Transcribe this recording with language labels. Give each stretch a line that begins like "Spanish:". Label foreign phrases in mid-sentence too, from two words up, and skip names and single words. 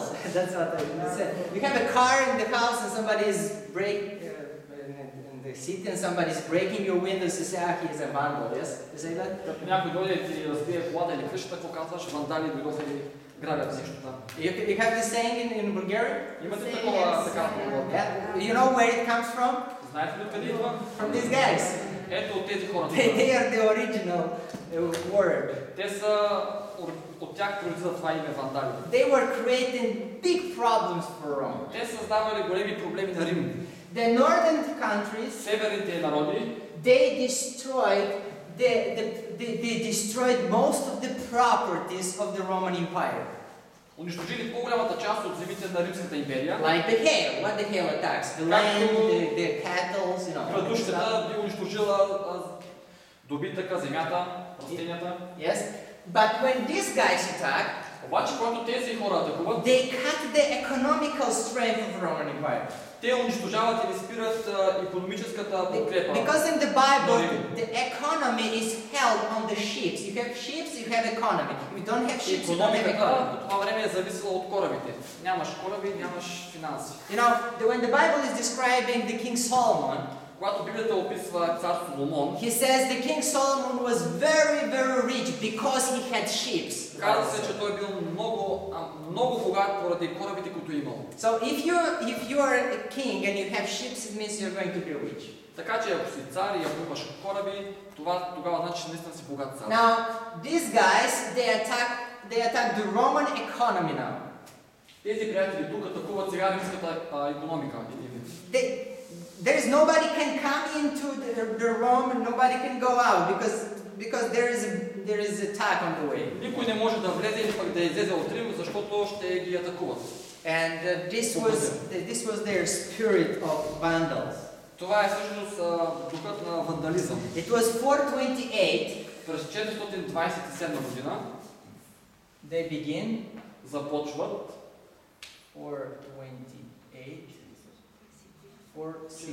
English: That's what I said. You have a car in the house and somebody is in the city and somebody is breaking your windows. You say, he is a vandal. Yes, you say that.
Bulgarian: Като някой дойде и ти разбие колата или къщата, какво казваш? Вандали дойдоха и грабят нещо там.
English: You have this saying in Bulgaria.
Bulgarian: Имате такова така поговорка?
English: Yeah. You know where it comes from?
Bulgarian: Знаете ли откъде идва?
English: From these guys.
Bulgarian: Ето от тези хора.
English: They are the original word.
Bulgarian: Те са... От тях произлиза това име вандали.
English: They were creating big problems for Rome.
Bulgarian: Те създавали големи проблеми на Рим.
English: The northern countries,
Bulgarian: Северните народи,
English: they destroyed most of the properties of the Roman Empire.
Bulgarian: унищожили по-голямата част от земите на Римската империя.
English: Like the hail. What the hail attacks? The land, the cattle, you know.
Bulgarian: Градушката би унищожила добитъка, земята, растенията.
English: Yes. But when these guys attack,
Bulgarian: Обаче, когато тези хора атакуват,
English: they cut the economical strength of the Roman Empire.
Bulgarian: те унищожават или спират икономическата подкрепа.
English: Because in the Bible, the economy is held on the ships. You have ships, you have economy. If you don't have ships, you don't have
Bulgarian: Икономиката
English: economy.
Bulgarian: по това време е зависела от корабите. Нямаш кораби, нямаш финанси.
English: You know, when the Bible is describing the King Solomon,
Bulgarian: Когато Библията описва цар Соломон,
English: he says the King Solomon was very, very rich because he had ships.
Bulgarian: казва се, че той бил много богат поради корабите, които е имал.
English: So if you are a king and you have ships, it means you're going to be rich.
Bulgarian: Така че ако си цар и ако имаш кораби, тогава значи, че наистина си богат цар.
English: Now, these guys, they attack the Roman economy now.
Bulgarian: Тези приятели тук атакуват сега римската икономика.
English: There's nobody can come into the Rome and nobody can go out because there is attack on the way.
Bulgarian: Никой не може да влезе или пък да излезе от Рим, защото ще ги атакуват.
English: And this was their spirit of vandals.
Bulgarian: Това е всъщност духът на вандализъм.
English: It was 428.
Bulgarian: През 427 година
English: They begin.
Bulgarian: започват
English: 428. 468.